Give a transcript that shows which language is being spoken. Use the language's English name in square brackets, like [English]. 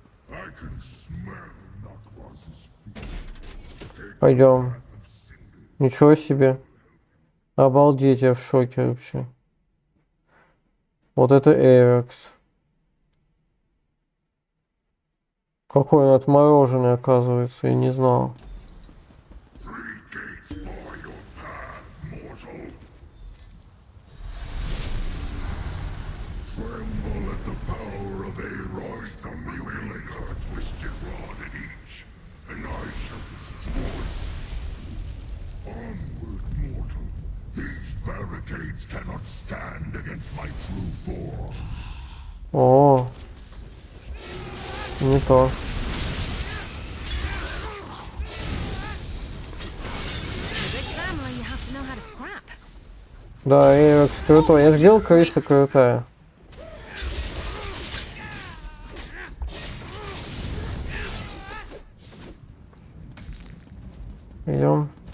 [English] I can smell Nakvaz's feet. [Russian] Пойдем. Ничего себе. Обалдеть, я в шоке вообще. Вот это Aerox. Какой он отмороженный, оказывается, я не знал. [English] Three gates bar your path, mortal. Tremble at the power of Aarox the Mutilator, a twisted rod in each, and I shall destroy you. Onward, mortal. These barricades cannot stand against my true form. [Russian] О, не то. [English] Big family, you have to know how to scrap. [Russian] Да, Aerox крутой. Я же говорил, крыса крутая. Идем.